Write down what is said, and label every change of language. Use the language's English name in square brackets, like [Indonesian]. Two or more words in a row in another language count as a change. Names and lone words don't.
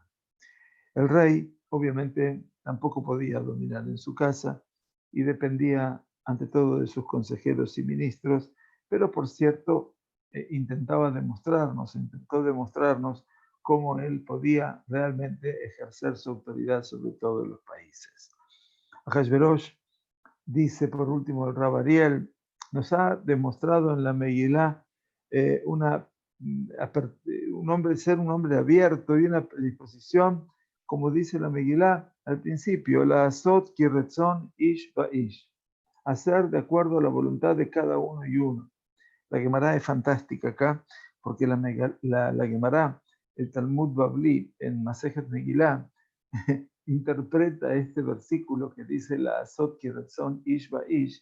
[Spanish] El rey obviamente tampoco podía dominar en su casa y dependía ante todo de sus consejeros y ministros, pero por cierto intentó demostrarnos cómo él podía realmente ejercer su autoridad sobre todos los países. Ahasverosh, dice por último el Rab Ariel, nos ha demostrado en la Megilá ser un hombre abierto y una predisposición, como dice la Megilá al principio, [Hebrew] לעשות כרצון איש ואיש, [Spanish] hacer de acuerdo a la voluntad de cada uno y uno. La Gemara es fantástica acá, porque la Gemara, el Talmud Babli, en [Hebrew] מסכת מגילה, [Spanish] interpreta este versículo que dice [Hebrew] לעשות כרצון איש ואיש.